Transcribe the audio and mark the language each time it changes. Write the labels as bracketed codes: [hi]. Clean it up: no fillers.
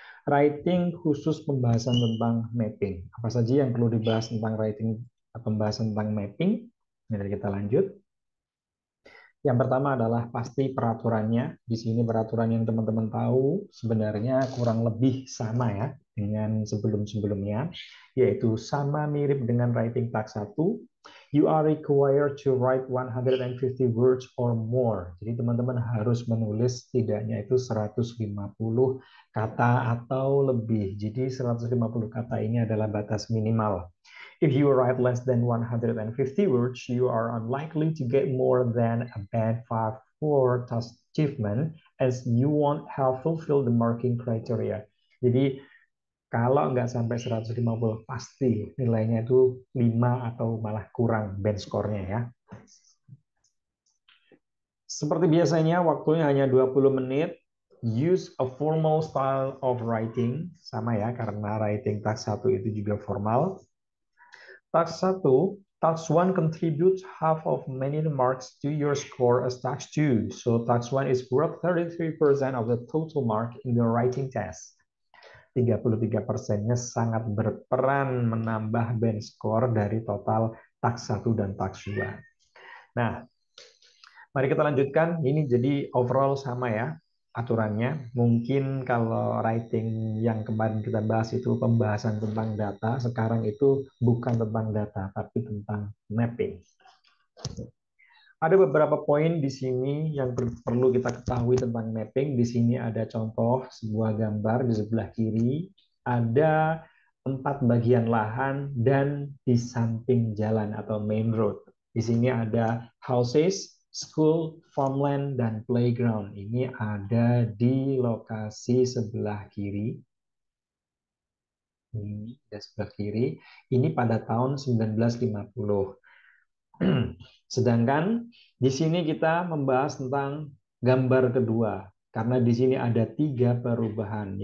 [id] Writing khusus pembahasan tentang mapping. Apa saja yang perlu dibahas tentang writing, pembahasan tentang mapping? Mari kita lanjut. Yang pertama adalah pasti peraturannya. Di sini peraturan yang teman-teman tahu sebenarnya kurang lebih sama ya dengan sebelum-sebelumnya, yaitu sama mirip dengan writing task 1. [en] You are required to write 150 words or more. [id] Jadi teman-teman harus menulis setidaknya itu 150 kata atau lebih. Jadi 150 kata ini adalah batas minimal. [en] If you write less than 150 words, you are unlikely to get more than a band 5 for task achievement as you won't have fulfilled the marking criteria. [id] Jadi kalau nggak sampai 150 pasti nilainya itu 5 atau malah kurang band score-nya ya. Seperti biasanya waktunya hanya 20 menit. [en] Use a formal style of writing. [id] Sama ya karena writing task 1 itu juga formal. [en] Task 1, Task 1 contributes half of many marks to your score as Task 2. So Task 1 is worth 33% of the total mark in the writing test. [id] 33%-nya sangat berperan menambah band score dari total Task 1 dan Task 2. Nah, mari kita lanjutkan. Ini jadi overall sama ya aturannya. Mungkin kalau writing yang kemarin kita bahas itu pembahasan tentang data, sekarang itu bukan tentang data, tapi tentang mapping. Ada beberapa poin di sini yang perlu kita ketahui tentang mapping. Di sini ada contoh sebuah gambar di sebelah kiri. Ada 4 bagian lahan dan di samping jalan atau main road. Di sini ada houses, school, farmland, dan playground. Ini ada di lokasi sebelah kiri. Ini ada sebelah kiri. Ini pada tahun 1950. Sedangkan di sini kita membahas tentang gambar kedua, karena di sini ada 3 perubahan.